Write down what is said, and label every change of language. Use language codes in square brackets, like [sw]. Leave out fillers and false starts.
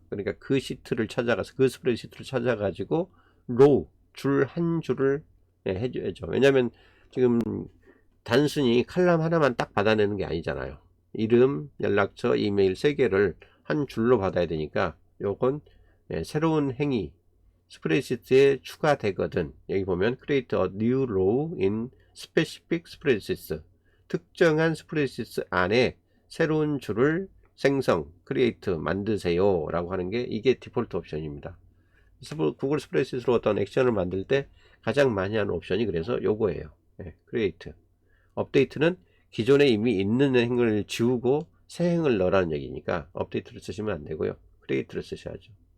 [ko] 그러니까 그 시트를 찾아가서 그 스프레드시트를 찾아가지고 로우 줄 한 줄을 해줘야죠. 왜냐하면 지금 단순히 칼럼 하나만 딱 받아내는 게 아니잖아요. 이름, 연락처, 이메일 3개를 한 줄로 받아야 되니까 요건 새로운 행위, 스프레드시트에 추가되거든. 여기 보면 [en] create a new row in specific spreadsheets. [ko] 특정한 스프레드시트 안에 새로운 줄을 생성, create, 만드세요 라고 하는 게 이게 디폴트 옵션입니다. 구글 스프레드시트로 어떤 액션을 만들 때 가장 많이 하는 옵션이 그래서 요거예요. 네, create. 업데이트는 기존에 이미 있는 행을 지우고 새 행을 넣으라는 얘기니까 업데이트를 쓰시면 안 되고요. create를 쓰셔야죠.